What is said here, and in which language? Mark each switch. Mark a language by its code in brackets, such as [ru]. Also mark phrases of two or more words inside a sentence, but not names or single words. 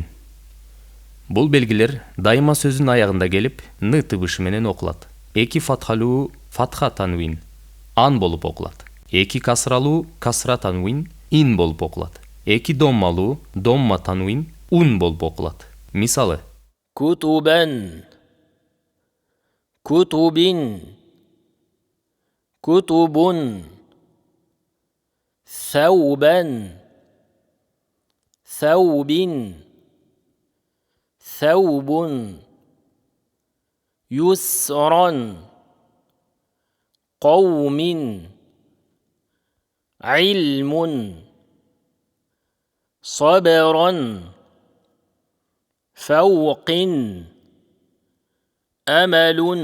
[ky] Бул белгилер дайыма сөзүн аягында келип н тыбышы менен окулат. Эки фатхалуу фатха танвин ан болуп окулат. Эки касралуу касра танвин ин болуп окулат. Эки доммалуу домма танвин ун болуп окулат. Мисалы: [ar] كتبا كتب كتب ثوبا ثوب ثوب يسرا قوم علم صبرا فوق أمل